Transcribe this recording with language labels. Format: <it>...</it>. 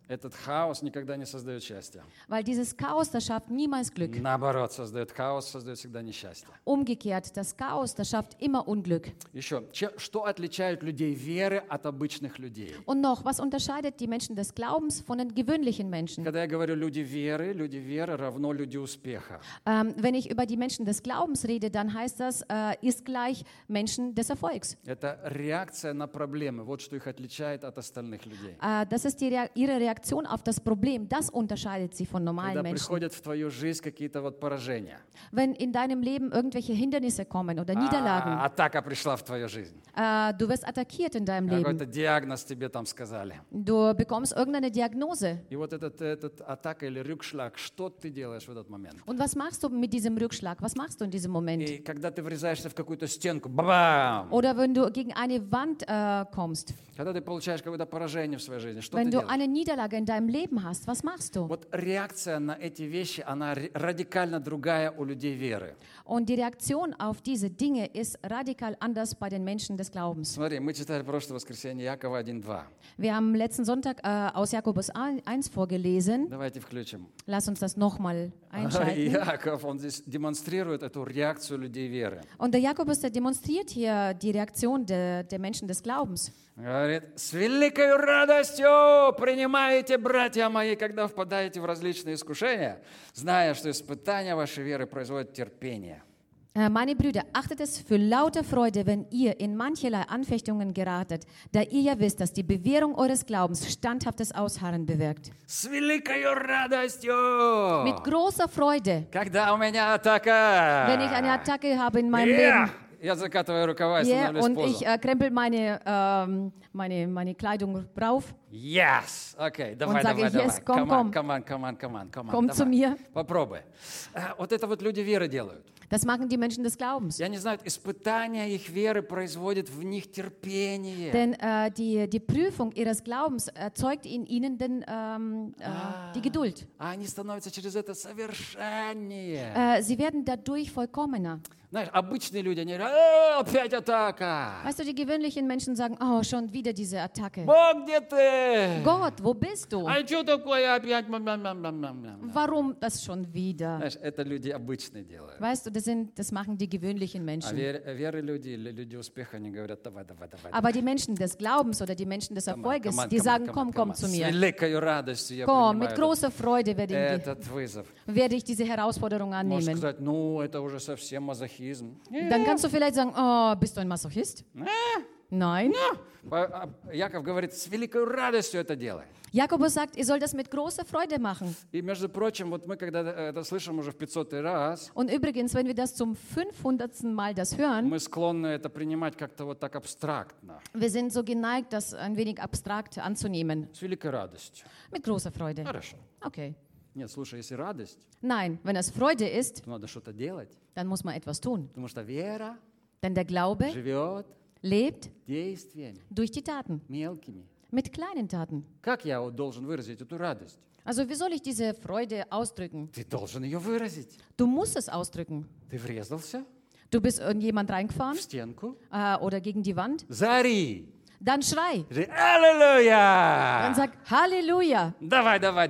<ru>Этот хаос никогда не создает счастья.</ru> <de>Weil dieses Chaos, das schafft niemals Glück.</de> <ru>Наоборот, создает хаос, создает всегда несчастье.</ru> <de>Umgekehrt, das Chaos, das schafft immer Unglück.</de> <ru>Еще, что отличает людей веры от обычных людей?</ru> <de>Und noch, was unterscheidet die Menschen des Glaubens von den gewöhnlichen Menschen?</de> <ru>Когда я говорю люди веры равно люди успеха.</ru> <de>Wenn ich über die Menschen des Glaubens rede, dann heißt das, ist gleich Menschen des Erfolgs.</de> <ru>Это реакция на проблемы, вот что их отличает от остальных людей.</ru> <de>Das ist ihre Reaktion auf das Problem. Das unterscheidet sie von normalen</de> <ru>Когда</ru> <de>Menschen.</de> <ru>Приходят в твою жизнь какие-то вот поражения.</ru> <de>Wenn in deinem Leben irgendwelche Hindernisse kommen oder Niederlagen.</de> <ru>Атака пришла в твою жизнь.</ru> <de>Du wirst attackiert in deinem</de> <ru>Какой-то Какой-то диагноз тебе там сказали.</ru> <de>Du bekommst irgendeine Diagnose.</de> <ru>И вот этот атака или Rückschlag, что ты делаешь в этот момент?</ru> <de>Und was machst du mit diesem Rückschlag? Was machst du in diesem Moment?</de> <ru>И когда ты врезаешься в какую-то стенку, бам!</ru> <de>Oder wenn du gegen eine Wand kommst.</de> <ru>Когда ты получаешь какое-то поражение в своей жизни, что</ru> <de>Wenn</de> <ru>ты делаешь?</ru> <de>Wenn du eine Niederlage in deinem Leben hast, was machst du?</de> <ru>Вот реакция на эти вещи, она радикально другая у людей веры.</ru> <de>Und die Reaktion auf diese Dinge ist radikal anders bei den Menschen des Glaubens.</de> <ru>Смотри, мы читали прошлое воскресенье Якова 1:2.</ru> <de>Wir haben letzten Sonntag aus Jakobus 1 vorgelesen.</de> <ru>Давайте включим.</ru> <de>Lass uns das nochmal einschalten.</de> <ru>Яков, он здесь демонстрирует эту реакцию людей веры.</ru> <de>Und der Jakobus, der demonstriert hier die Reaktion der Menschen des Glaubens.</de> <ru>Говорит, с великою радостью принимаете, братья мои, когда впадаете в различные искушения, зная, что испытание вашей веры производит терпение.</ru> <de>Meine Brüder, achtet es für lauter Freude, wenn ihr in mancherlei Anfechtungen geratet, da ihr ja wisst, dass die Bewährung eures Glaubens standhaftes Ausharren bewirkt.</de> <ru>С великою радостью!</ru> <de>Mit großer Freude!</de> <ru>Когда у меня атака!</ru> <de>Wenn ich eine Attacke habe in meinem Leben.</de> <ru>Я закатываю рукава и становлюсь позу.</ru> <de>Und ich krempel meine Kleidung rauf.</de> <en>Yes. Okay,</en> <ru>давай.</ru> <en>Yes, come on.</en> <de>Komm zu mir.</de> <ru>Попробуй. Вот это вот люди веры делают.</ru> <de>Das machen die Menschen des Glaubens.</de> <ru>Я не знаю, испытание их веры производит в них терпение.</ru> <de>Denn die Prüfung ihres Glaubens erzeugt in ihnen den die Geduld.</de> <ru>А они становятся через это совершеннее.</ru> <de>Sie werden dadurch vollkommener.</de> <ru>Знаешь, обычные люди, они говорят, опять атака.</ru> <de>Weißt du, die gewöhnlichen Menschen sagen, oh, schon wieder diese Attacke.</de> <ru>Бог, где ты?</ru> <de>Gott, wo bist du?</de> <ru>А что такое опять?</ru> <de>Warum das schon wieder?</de> <ru>Знаешь, это люди обычные делают.</ru> <de>Weißt du, das machen die gewöhnlichen Menschen.</de> <ru>Веры люди, люди успеха, они говорят, давай.</ru> <de>Aber die Menschen des Glaubens oder die Menschen des Erfolges, die sagen, komm zu mir.</de> <ru>С великою радостью я принимаю.</ru> <de>Komm, mit großer Freude werde ich diese Herausforderung annehmen.</de> <ru>Можешь сказать, ну, это уже совсем мазохизм.</ru> <de>Dann kannst du vielleicht sagen, oh, bist du ein Masochist? Nein.</de> <ru>Яков говорит, с великой радостью это делает.</ru> <de>Jakobus sagt, ihr sollt das mit großer Freude machen.</de> <ru>И между прочим, вот мы когда это слышим уже в 500-й раз.</ru> <de>Und übrigens, wenn wir das zum 500. Mal das hören.</de> <ru>Мы склонны это принимать как-то вот так абстрактно.</ru> <de>Wir sind so geneigt, das ein wenig abstrakt anzunehmen.</de> <ru>С великой радостью.</ru> <de>Mit großer Freude.</de> <ru>Хорошо.</ru> <de>Okay.</de> <ru>Нет, слушай, если радость.</ru> <de>Nein, wenn es Freude ist.</de> <ru>Надо что-то делать.</ru> <de>Dann muss man etwas tun.</de> <ru>Потому что вера.</ru> <de>Denn der Glaube.</de> <ru>Живет.</ru> <de>Lebt.</de> <ru>Действиями.</ru> <de>Durch die Taten.</de> <ru>Мелкими.</ru> <de>Mit kleinen Taten.</de> <ru>Как я должен выразить эту радость?</ru> <de>Also wie soll ich diese Freude ausdrücken?</de> <ru>Ты должен ее выразить.</ru> <de>Du musst es ausdrücken.</de> <ru>Ты врезался?</ru> <de>Du bist irgendjemand reingefahren?</de> <ru>В стенку?</ru> <de>Oder gegen die Wand?</de> <ru>Зари!</ru> <de>Dann schrei. Halleluja! Dann sag Halleluja.</de> <ru>Давай.</ru>